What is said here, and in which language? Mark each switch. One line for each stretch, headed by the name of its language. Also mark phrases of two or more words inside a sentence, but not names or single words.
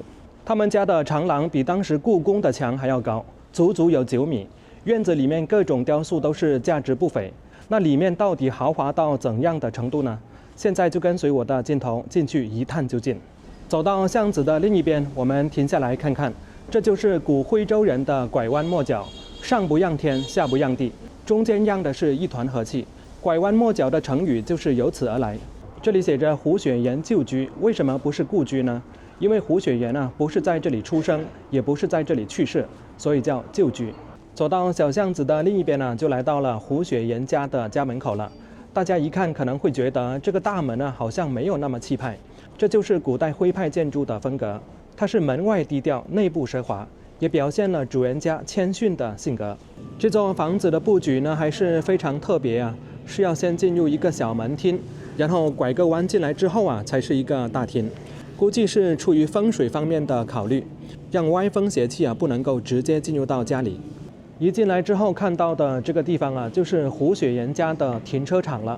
Chinese: 他們家的長廊比當时故宮的牆還要高，足足有9米。院子裡面各種雕塑都是價值不菲。那裡面到底豪華到怎樣的程度呢？現在就跟隨我的鏡頭進去一探究竟。走到巷子的另一邊，我們停下來看看，這就是古徽州人的拐彎抹角，上不讓天，下不讓地，中間讓的是一团和氣。拐彎抹角的成語就是由此而來。這裡寫着胡雪岩舊居，為什麼不是故居呢？因為胡雪岩不是在這裡出生，也不是在這裡去世，所以叫舊居。走到小巷子的另一邊就來到了胡雪岩家的家门口了。大家一看可能會覺得這個大門好像沒有那麼氣派，這就是古代徽派建築的風格。它是門外低調，內部奢華，也表現了主人家謙遜的性格。這座房子的布局還是非常特別是要先進入一個小門廳，然後拐個彎進來之後才是一個大廳。估計是出於風水方面的考慮，讓歪風邪氣不能夠直接進入到家裡。一進來之後看到的這個地方就是胡雪岩家的停車場了。